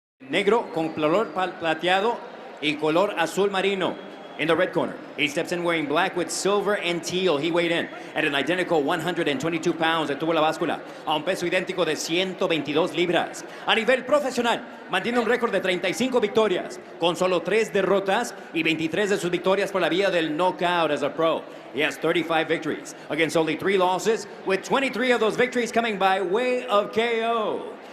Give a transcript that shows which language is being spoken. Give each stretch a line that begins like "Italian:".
Spanish: negro con color plateado y color azul marino.
English: In the red corner, he steps in wearing black with silver and teal. He weighed in at an identical 122 pounds.
Spanish: Detuvo la báscula a un peso idéntico de 122 libras. A nivel profesional, mantiene un récord de 35 victorias, con solo 3 derrotas y 23 de sus victorias por la vía del knockout
English: as a pro. He has 35 victories against only 3 losses, with 23 of those victories coming by way of KO.